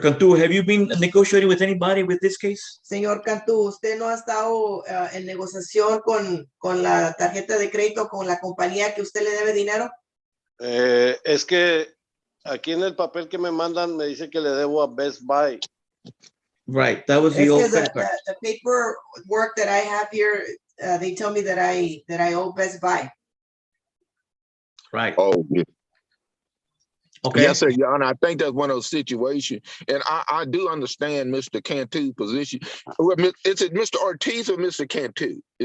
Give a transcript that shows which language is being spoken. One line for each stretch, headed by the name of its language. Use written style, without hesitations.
English: Cantu, have you been negotiating with anybody with this case?
Spanish: Señor Cantu, ¿usted no ha estado en negociación con la tarjeta de crédito con la compañía que usted le debe dinero? Es que aquí en el papel que me mandan me dice que le debo a Best Buy.
English: Right, that was the old credit card. The paperwork that I have here they tell me that I owe Best Buy. Right. Oh, yeah. Okay. Yes, sir. Your Honor, I think that's one of those situations. And I do understand Mr. Cantu's position. Well, is it Mr. Ortiz or Mr. Cantu?